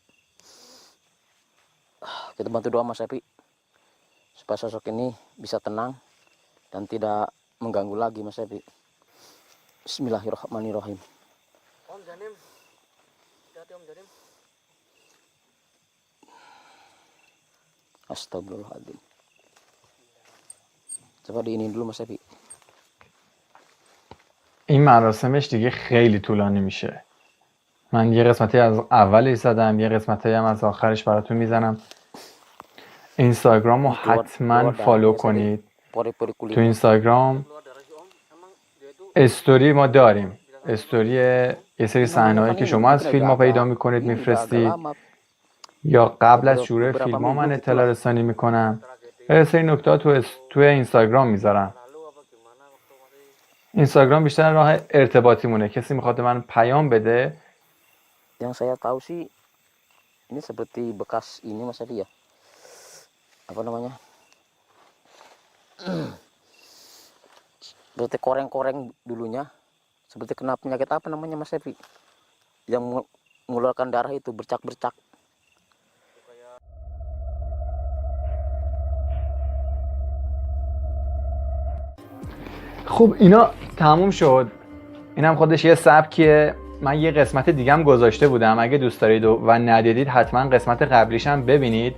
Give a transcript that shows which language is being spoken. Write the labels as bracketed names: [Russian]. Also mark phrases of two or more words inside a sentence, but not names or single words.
[Indonesian] Kita bantu doa Mas Epi supaya sosok ini bisa tenang dan tidak mengganggu lagi Mas Epi. Bismillahirrahmanirrahim. Om Janim. Hati-hati Om Janim. Astagfirullahaladzim. Coba diinin dulu Mas Epi. [Persian] این مراسمش دیگه خیلی طولانی میشه. من یه قسمتی از اولش زدم، یه قسمتی هم از آخرش براتون میزنم. اینستاگرام رو حتما فالو کنید. [Indonesian] Pori-pori [Persian] تو [Indonesian] kulit. [Persian] اینستاگرام [Indonesian] Keluar darah si Om. Emang dia itu [Persian] استوری ما داریم. استوری یه سری صحنه‌هایی که شما از فیلم ها پیدا میکنید میفرستید، یا قبل از شروع فیلم ها من اطلاع رسانی میکنم. یه سری نکته تو اینستاگرام میذارم. [Indonesian] lalu apa gimana waktu masih [Persian] اینستاگرام بیشتر راه ارتباطی مونه. کسی میخواد به من پیام بده، [Indonesian] Yang saya tahu sih ini seperti bekas ini Mas Epi ya. Apa namanya? Seperti koreng-koreng dulunya. Seperti kena penyakit apa namanya Mas Epi? Yang mengeluarkan darah itu bercak-bercak. [Persian] خب اینا تموم شد. اینم خودش یه سبکیه. من یه قسمت دیگه هم گذاشته بودم، اگه دوست دارید و ندیدید حتما قسمت قبلیش هم ببینید.